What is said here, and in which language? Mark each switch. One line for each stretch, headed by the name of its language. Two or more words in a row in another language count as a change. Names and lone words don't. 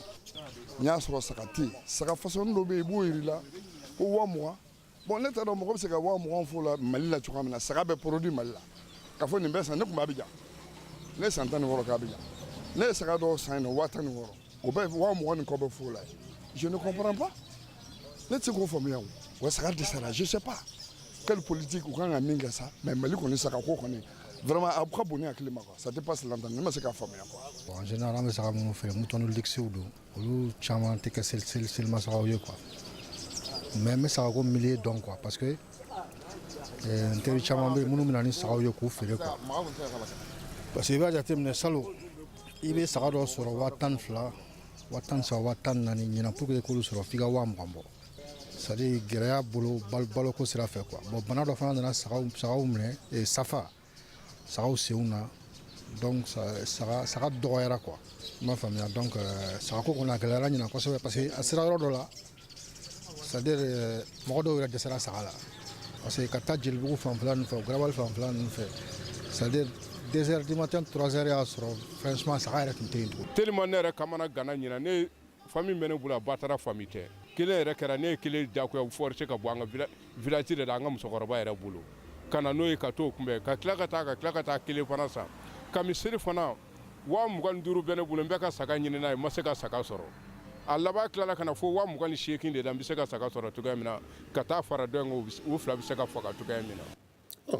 Bambara: n y'a sɔrɔ saga tɛ yen saga fasɔni dɔ bɛ yen i b'o yir'i la ko 20,000 bon ne t'a dɔn mɔgɔ bɛ se ka 20,000 fɔ la Mali la cogoya min na saga bɛ produit Mali la ka fɔ nin bɛ san ne tun b'a Abidjan ne ye san 16 kɛ Abidjan ne ye saga dɔw san yen nɔ 16,000 o bɛ 20,000 nin kɔ bɛ fɔ la
French: je ne comprends pas
Bambara: ne tɛ se k'o faamuya o wa saga dɛsɛra
French: je sais pas quelle politique
Bambara: u kan ka min kɛ sa mais Mali kɔni saga ko kɔni vraiment a ka bon ni hakili ma
French: quoi ça dépasse l'entendement
Bambara: ne ma se k'a faamuya quoi.
French: En général
Bambara: an bɛ saga minnu feere mutɔni luxew don olu caman tɛ kɛ selimafagaw ye
French: quoi mais
Bambara: n bɛ sagako milieu dɔn
French: quoi parce que
Bambara: n teri caman bɛ yen minnu bɛ na ni sagaw ye k'u feere
French: quoi parce que
Bambara: i b'a jateminɛ salon i bɛ saga dɔ sɔrɔ 12,000 13,000 14,000 ɲinan
French: pour que
Bambara: k'olu sɔrɔ f'i ka 20,000 bɔ
French: c'est à dire
Bambara: gɛlɛya bolo baloko sira fɛ
French: quoi bon
Bambara: bana dɔ fana nana sagaw minɛ safa sagaw senw na donc saga dɔgɔyara quoi i m'a faamuya donc sagako kɔni a gɛlɛyara ɲinan kosɛbɛ
French: parce que
Bambara: a sera yɔrɔ dɔ la
French: c'est à dire
Bambara: mɔgɔ dɔw yɛrɛ dɛsɛra saga la
French: parce que
Bambara: ka taa jelibugu fanfɛla ninnu fɛ garabali fanfɛla ninnu fɛ
French: c'est à dire 2 heures du matin 3 heures
Bambara: y'a sɔrɔ franchement saga yɛrɛ tun tɛ yen tugun tellement ne yɛrɛ kamana gana ɲinan ne famille bɛ ne bolo a ba taara famille tɛ kelen yɛrɛ kɛra ne ye kelen jagoya forcé ka bɔ an ka village de la an ka musokɔrɔba yɛrɛ bolo ka na n'o ye ka t'o kunbɛn ka tila ka taa kelen fana san ka misiri fana 25,000 bɛ ne bolo n bɛ ka saga ɲini n'a ye n ma se ka saga sɔrɔ a laban tilala ka na fo 28,000 de la n bɛ se ka saga sɔrɔ cogoya min na ka taa fara dɔ in kan u fila bɛ se ka faga cogoya min na.